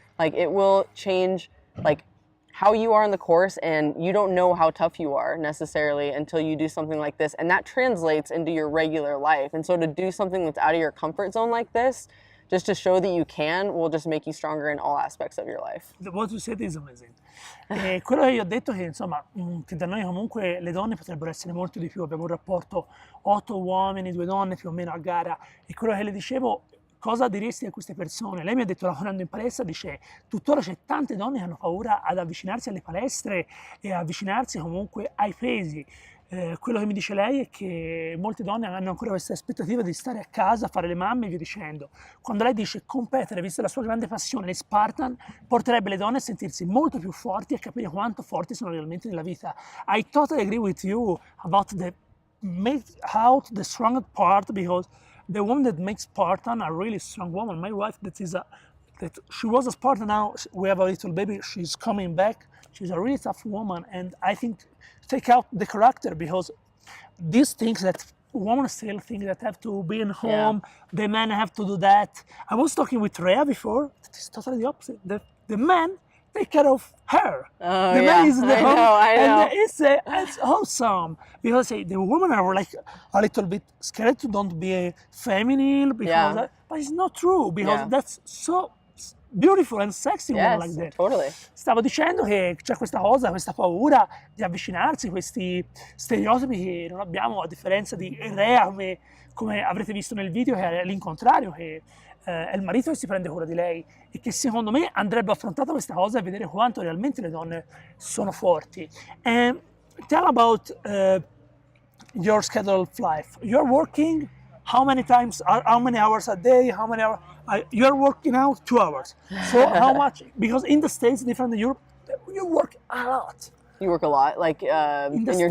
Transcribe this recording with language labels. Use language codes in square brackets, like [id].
[en] Like it will change like how you are in the course, and you don't know how tough you are necessarily until you do something like this, and that translates into your regular life. And so to do something that's out of your comfort zone like this, just to show that you can, will just make you stronger in all aspects of your life. What you said is amazing. [it] Quello che io ho detto è che insomma, che da noi comunque le donne potrebbero essere molto di più. Abbiamo un rapporto 8 uomini, 2 donne più o meno a gara, e quello che le dicevo, cosa diresti a queste persone? Lei mi ha detto, lavorando in palestra, dice, tuttora c'è tante donne che hanno paura ad avvicinarsi alle palestre e avvicinarsi comunque ai pesi. Quello che mi dice lei è che molte donne hanno ancora questa aspettativa di stare a casa, fare le mamme e via dicendo. Quando lei dice competere, vista la sua grande passione, le Spartan, porterebbe le donne a sentirsi molto più forti e a capire quanto forti sono realmente nella vita. [en] I totally agree with you about the make out the strongest part, because the woman that makes Spartan are really strong woman. My wife, that she was a Spartan, now we have a little baby, she's coming back. She's a really tough woman, and I think take out the character, because these things that women still think that have to be in home, the men have to do that. I was talking with Rhea before, it's totally the opposite. The men take care of her. Oh, the yeah. man is in the I home, know, I know. and it's awesome, because the women are like a little bit scared to don't be feminine, because but it's not true, because that's so beautiful and sexy woman like that. Totally. [it] Stavo dicendo che c'è questa cosa, questa paura di avvicinarsi, questi stereotipi che non abbiamo, a differenza di Rea, come avrete visto nel video, che è l'incontrario, che è il marito che si prende cura di lei, e che secondo me andrebbe affrontata questa cosa e vedere quanto realmente le donne sono forti. [en] And tell about your schedule of life. You're working how many hours a day, how many hours? You're working out 2 hours. So how much? Because in the States, different than Europe, you work a lot. You work a lot, like in your